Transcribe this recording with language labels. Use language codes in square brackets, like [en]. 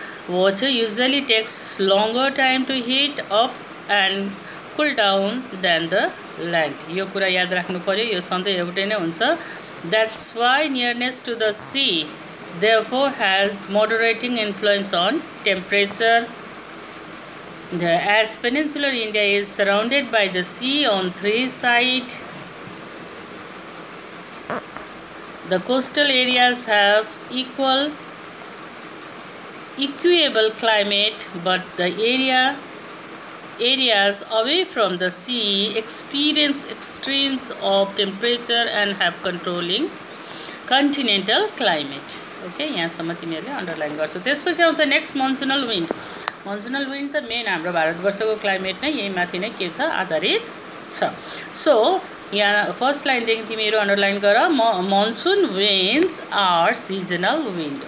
[en] Water usually takes longer time to heat up and cool down than the land. [ne] यो कुरा याद राख्नु पर्यो, यो सधैँ एउटै नै हुन्छ। [en] That's why nearness to the sea therefore has moderating influence on temperature. As peninsular India is surrounded by the sea on 3 sides, the coastal areas have equable climate, but the areas away from the sea experience extremes of temperature and have controlling continental climate. [ne] Okay, यहाँसम्म तिमीहरूले underline गर्छौ। त्यसपछि आउँछ next मनसुनल wind. मनसुनल wind त main हाम्रो भारतवर्षको climate नै यही माथि नै के छ आधारित छ। सो यहाँ फर्स्ट लाइनदेखि तिमीहरू अन्डरलाइन गर। [en] Monsoon winds are seasonal wind.